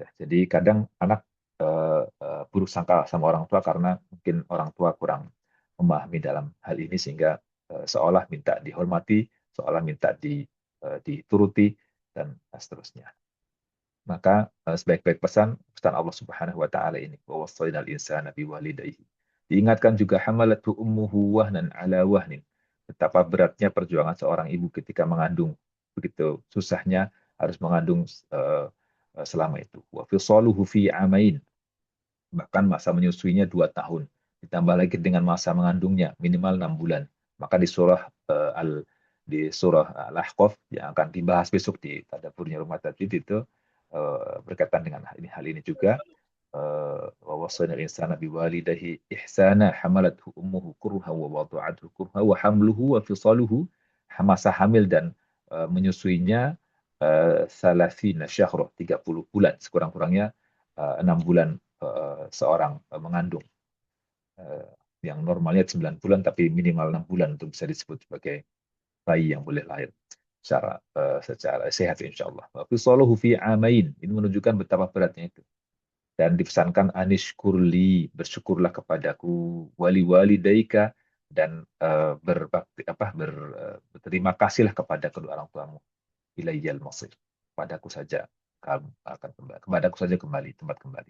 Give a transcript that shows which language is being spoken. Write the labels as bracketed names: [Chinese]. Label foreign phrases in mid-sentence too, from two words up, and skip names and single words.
[Indonesian] Jadi kadang anak buruk sangka sama orang tua karena mungkin orang tua kurang memahami dalam hal ini sehingga seolah minta dihormati, seolah minta dituruti dan seterusnya. Maka sebaik-baik pesan Allah [Arabic] سبحانه وتعالى [Indonesian] ini, [Arabic] ووصينا الإنسان بوالديه. [Indonesian] Diingatkan juga [Arabic] حملته أمه وهنا على وهن. [Indonesian] Betapa beratnya perjuangan seorang ibu ketika mengandung. Begitu susahnya harus mengandung selama itu. [Arabic] وفصاله في عامين. [Indonesian] Bahkan masa menyusuinya 2 tahun. Ditambah lagi dengan masa mengandungnya minimal 6 bulan. Maka di surah Al-Ahqaf yang akan dibahas besok di tadaburnya rumah tajwid itu berkaitan dengan hal ini juga, [Arabic] ووصينا الإنسان بوالديه إحسانا حملته أمه كرها ووضعته كرها وحمله وفصاله, [Indonesian] masa hamil dan menyusuinya [Arabic] ثلاثين شهرا, [Indonesian] 30 bulan, sekurang-kurangnya 6 bulan seorang mengandung. Yang normalnya 9 bulan, tapi minimal 6 bulan untuk bisa disebut sebagai bayi yang boleh lahir secara sehat [Arabic] إن شاء الله. فصاله في عامين, [Indonesian] ini menunjukkan betapa beratnya itu. Dan dipesankan anishkurli, bersyukurlah kepadaku, [Arabic] ولوالديك, [Indonesian] dan berterima kasihlah kepada kedua orang tuamu. [Arabic] إلي المصير, [Indonesian] kepadaku saja kamu akan kembali, kepadaku saja kembali, tempat kembali.